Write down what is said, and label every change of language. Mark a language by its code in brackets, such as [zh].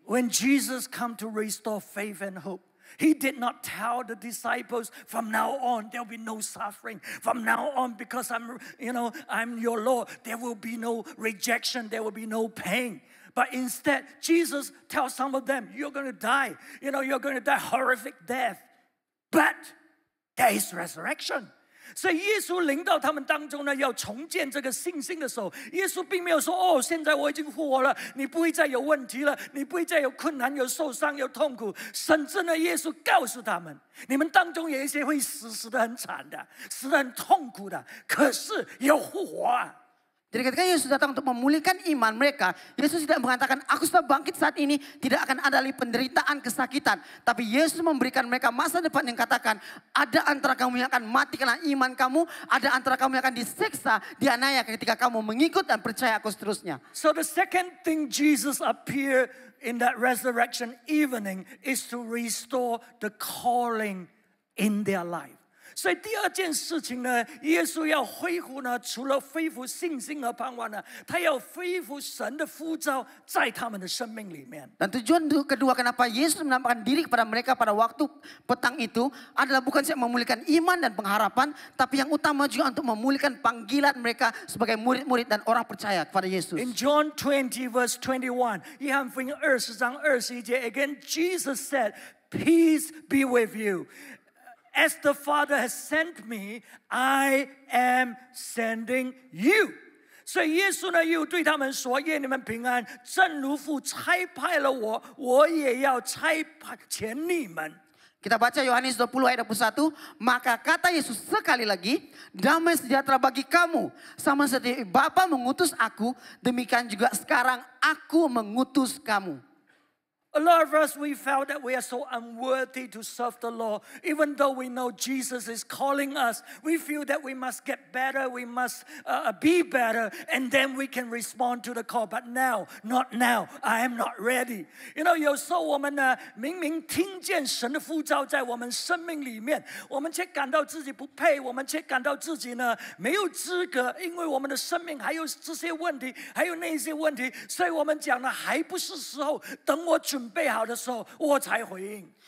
[en] When Jesus come to restore faith and hope, He did not tell the disciples, from now on, there will be no suffering. From now on, because I'm your Lord, there will be no rejection, there will be no pain. But instead, Jesus tells some of them, you're going to die. You're going to die horrific death. But there is resurrection. [zh] 所以耶稣临到他们当中呢，要重建这个信心的时候，耶稣并没有说：“哦，现在我已经复活了，你不会再有问题了，你不会再有困难、有受伤、有痛苦。” 甚至呢，耶稣告诉他们：“你们当中有一些会死得很惨的，死得很痛苦的，可是有复活啊。” [id] Jadi ketika Yesus datang untuk memulihkan iman mereka, Yesus tidak mengatakan, aku sudah bangkit saat ini, tidak akan ada lagi penderitaan, kesakitan. Tapi Yesus memberikan mereka masa depan yang katakan, ada antara kamu yang akan mati karena iman kamu, ada antara kamu yang akan disiksa, dianiaya ketika kamu mengikut dan percaya aku seterusnya. [en] So the second thing Jesus appeared in that resurrection evening is to restore the calling in their life. [zh] 所以第二件事情呢，耶稣要恢复呢，除了恢复信心和盼望呢，他要恢复神的呼召在他们的生命里面。 [id] Dan tujuan kedua kenapa Yesus menampakkan diri kepada mereka pada waktu petang itu adalah bukan saja memulihkan iman dan pengharapan, tapi yang utama juga untuk memulihkan panggilan mereka sebagai murid-murid dan orang percaya kepada Yesus. [en] In John 20 verse 21, [zh] 约翰福音20章21节 [en] again Jesus said, "Peace be with you. As the Father has sent me, I am sending you." [zh] 所以耶稣呢又对他们说：“愿你们平安，正如父差派了我，我也要差遣你们。” [id] Kita baca Yohanes 20 ayat 21, maka kata Yesus sekali lagi, damai sejahtera bagi kamu. Sama seperti Bapa mengutus aku, demikian juga sekarang aku mengutus kamu. [en] A lot of us, we felt that we are so unworthy to serve the Lord. Even though we know Jesus is calling us, we feel that we must get better, we must be better, and then we can respond to the call. But now, not now, I am not ready. You know, [zh] 有时候我们呢，明明听见神的呼召在我们生命里面，我们却感到自己不配，我们却感到自己呢没有资格，因为我们的生命还有这些问题，还有那些问题，所以我们讲呢，还不是时候，等我准备好的时候，我才回应。